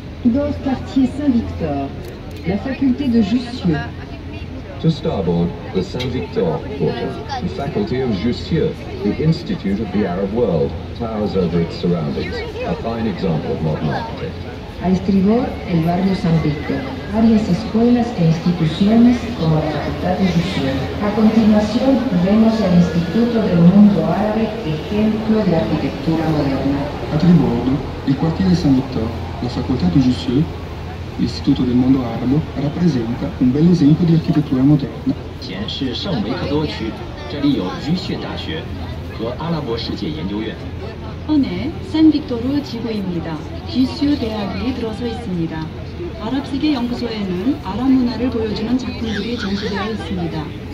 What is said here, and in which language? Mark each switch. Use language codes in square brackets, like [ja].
[fr] Bord quartier Saint-Victor, la faculté de Jussieu. [en] To starboard, the Saint-Victor quarter, the faculty of Jussieu, the Institute of the Arab World, towers over its surroundings, a fine example of modern architecture. [es] A estribor, el barrio San Víctor, varias escuelas e instituciones como la Facultad de Jussieu. A continuación vemos el Instituto del Mundo Árabe, ejemplo de arquitectura moderna. [it] A tribordo, il quartiere Saint-Victor, la facoltà di Jussieu, l'Istituto del Mondo Arabo, rappresenta un bel esempio di architettura moderna. [zh] 前是圣维克多区，这里有居穴大学和阿拉伯世界研究院。 [ko] 헌에 산빅토르 지구입니다. 지슈 대학이 들어서 있습니다. 아랍세계 연구소에는 아랍 문화를 보여주는 작품들이 전시되어 있습니다.